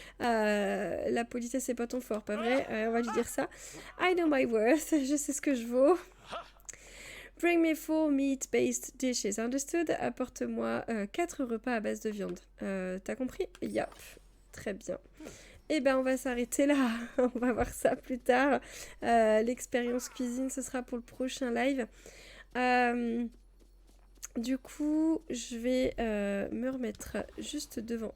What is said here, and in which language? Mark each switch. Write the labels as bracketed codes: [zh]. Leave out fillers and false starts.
[fr] La politesse c'est pas ton fort, pas vrai? On va lui dire ça. [en] I know my worth, [fr] je sais ce que je vaux. [en] Bring me 4 meat-based dishes, understood? [fr] Apporte-moi 4 repas à base de viande. T'as compris? Yep, très bien. Eh ben, on va s'arrêter là. On va voir ça plus tard. L'expérience cuisine, ce sera pour le prochain live. Du coup, je vais me remettre juste devant...